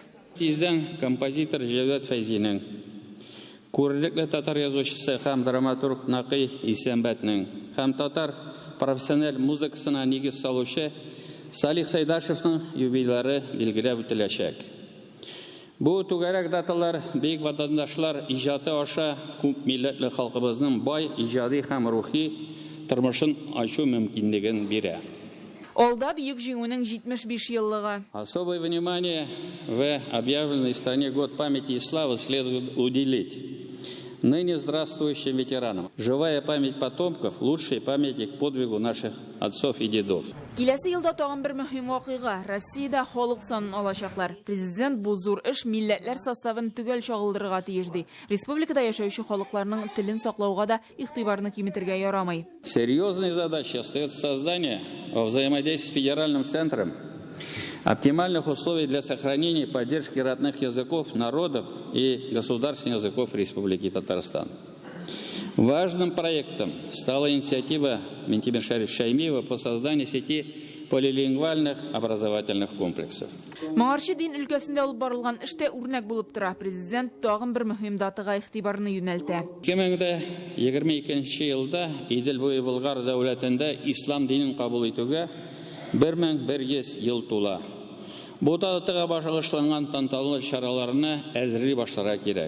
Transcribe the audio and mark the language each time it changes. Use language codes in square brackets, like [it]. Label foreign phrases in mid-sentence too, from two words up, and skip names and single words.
[tt] Тиздән композитор Җәүдәт Фәйзинең, күрлекле татар язучысы һәм драматург Нақый Исәнбәтнең һәм татар профессиональ музыкасына нигез салучы Салих Сәйдәшевнең юбилейлары билгеләп үтеләчәк. Бу түгәрәк даталар бик ватандашлар иҗаты аша күп милләтле халкыбызның бай иҗади һәм рухи тормышын ачу мөмкинлеген бирә. Алда бөек җиңүнең 75 еллыгы. [ru] Особое внимание в объявленной стране Год памяти и славы следует уделить ныне здравствующим ветеранам. Живая память потомков – лучший памятник подвигу наших отцов и дедов. [tt] Киләсе елда тагын бер мөһим вакыйга. Россиядә халык санын алачаклар. Президент бу зур эш милләтләр составын түгел чагылдырырга тиеш ди. Республикада яшәүче халыкларның телен саклауга да игътибарны киметергә ярамый. [ru] Серьезной задачей остается создание во взаимодействии с федеральным центром оптимальных условий для сохранения и поддержки родных языков, народов и государственных языков Республики Татарстан. Важным проектом стала инициатива Ментимир Шаймиева по созданию сети полилингвальных образовательных комплексов. [tt] Моңарчы дин өлкәсендә алып барылган эштә үрнәк булып тора. Президент тагын бер мөһим датага игътибарны юнәлтә. 2022 елда Идел буе Болгар дәүләтендә ислам динен кабул итүгә 1100 ел тула. Бу датага багышланган тантаналы чараларны әзерли башларга кирәк.